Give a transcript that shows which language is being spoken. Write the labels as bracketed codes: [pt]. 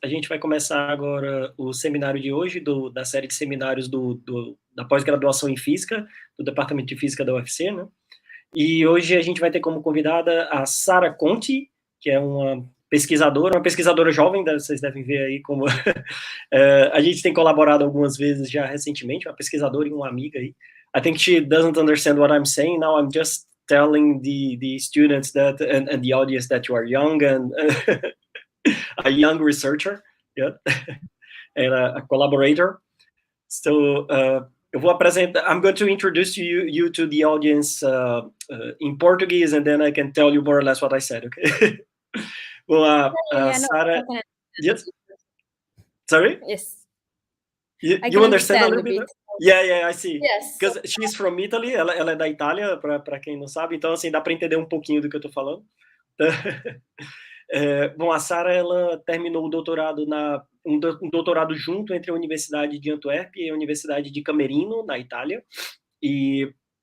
[pt] A gente vai começar agora o seminário de hoje da série de seminários da pós-graduação em Física, do Departamento de Física da UFC, né? E hoje a gente vai ter como convidada a Sara Conti, que é uma pesquisadora jovem, vocês devem ver aí como a gente tem colaborado algumas vezes já recentemente, uma pesquisadora e uma amiga aí. [en] I think she doesn't understand what I'm saying now. I'm just telling the students that and the audience that you are young and a young researcher, yeah, and a collaborator. So [pt] eu vou apresentar. [en] I'm going to introduce you to the audience in Portuguese, and then I can tell you more or less what I said. Okay. Well, Sara. Yes. Sorry. Yes. You understand a little bit? Yeah, I see. Yes. Because she's from Italy, [pt] ela é da Itália, para quem não sabe, então assim, dá para entender um pouquinho do que eu tô falando. Bom, a Sara, ela terminou o doutorado um doutorado junto entre a Universidade de Antuérpia e a Universidade de Camerino, na Itália, e